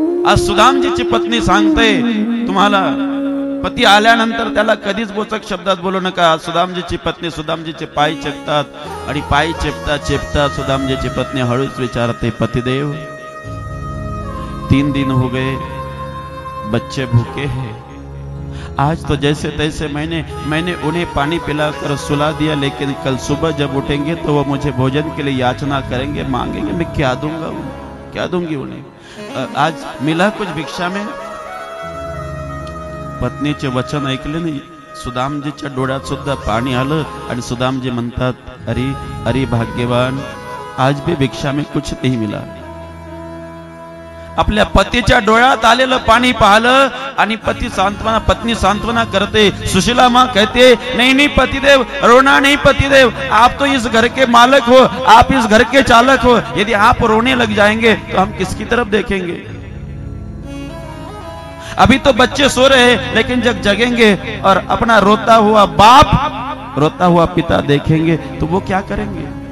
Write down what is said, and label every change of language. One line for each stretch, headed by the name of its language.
Marathi: आज सुदामजीची पत्नी सांगते तुम्हाला, पती आल्यानंतर त्याला कधीच बोचक शब्दात बोलू नका. सुदामजीची पत्नी सुदामजीचे पाय चेपतात आणि पाय चेपता चेपता सुदामजीची पत्नी हळूच विचारते,
Hindi: पतिदेव 3 दिन हो गए, बच्चे भूखे हैं. आज तो जैसे तैसे मैंने उन्हें पानी पिलाकर सुला दिया, लेकिन कल सुबह जब उठेंगे तो वो मुझे भोजन के लिए याचना करेंगे, मांगेंगे. मैं क्या दूंगा, क्या दूंगी उन्हें? आज मिला कुछ भिक्षा में?
Marathi: पत्नीचे वचन ऐकले नाही. सुदामजीच्या डोळ्यात सुद्धा पाणी आलं आणि सुदामजी म्हणतात, अरे अरे भाग्यवान,
Hindi: आज भी भिक्षा में कुछ नहीं मिला.
Marathi: आपल्या पतीच्या डोळ्यात आलेलं पाणी पाहिलं आणि पत्नी सांत्वना करते.
Hindi: सुशीला माँ कहते, नहीं नहीं पतिदेव, रोना नहीं पतिदेव, आप तो इस घर के मालिक हो, आप इस घर के चालक हो. यदि आप रोने लग जाएंगे तो हम किसकी तरफ देखेंगे? अभी तो बच्चे सो रहे हैं, लेकिन जब जगेंगे और अपना रोता हुआ बाप, रोता हुआ पिता देखेंगे तो वो क्या करेंगे?